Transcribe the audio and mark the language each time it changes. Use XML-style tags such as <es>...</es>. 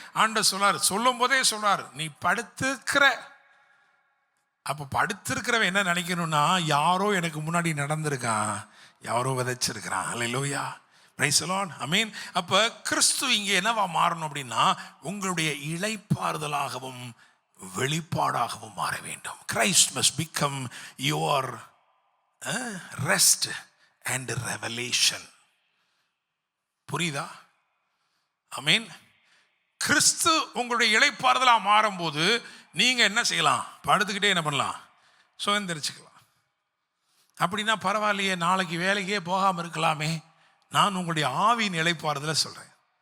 <ta>ஆண்டவர் சொல்றாரு, சொல்லும் போதே சொல்றாரு, நீ படுத்திருக்கிற. அப்போ படுத்திருக்கிறவன் என்ன நினைக்கணும்னா, யாரோ எனக்கு முன்னாடி நடந்திருக்கான், யாரோ விதைச்சிருக்கிறான். அல்லேலூயா,</ta> <en>praise the Lord,</en> <ta>ஆமென். அப்போ கிறிஸ்து இங்கே என்னவா மாறணும் அப்படின்னா, உங்களுடைய இளைப்பாறுதலாகவும் வெளிப்பாடாகவும் மாற வேண்டும்.</ta> <en>Christ must become your rest and revelation.</en> <ta>புரியுதா? ஆமென். கிறிஸ்து உங்களுடைய இளைப்பாறுதலா மாறும்போது நீங்க என்ன செய்யலாம்? படுத்துக்கிட்டே என்ன பண்ணலாம்? சுதந்திரிச்சுக்கலாம். அப்படின்னா பரவாயில்லையே, நாளைக்கு வேலைக்கே போகாமல் இருக்கலாமே. நான் உங்களுடைய ஆவியின் இளைப்பாறுதலை சொல்றேன்.</ta>